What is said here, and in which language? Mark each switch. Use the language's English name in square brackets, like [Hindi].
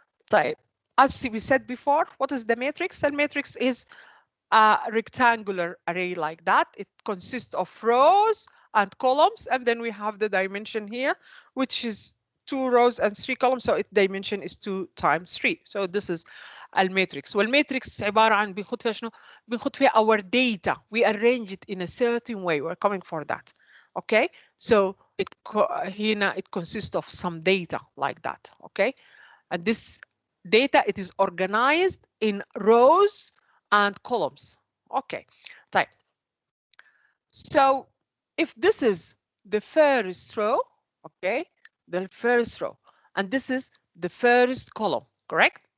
[English] طيب, as we said before, what is the matrix? The matrix is a rectangular array like that. It consists of rows and columns, and then we have the dimension here, which is 2 rows and 3 columns. So its dimension is 2 times 3. So this is الماتريكس. [Arabic] والماتريكس عبارة عن بنخد فيها شنو؟ بنخد فيها [English] our data. We arrange it in a certain way. We're coming for that. Okay, so هنا it consists of some data like that. Okay, and this data, it is organized in rows and columns. Okay, طيب. So if this is the first row, okay, the first row, and this is the first column, correct?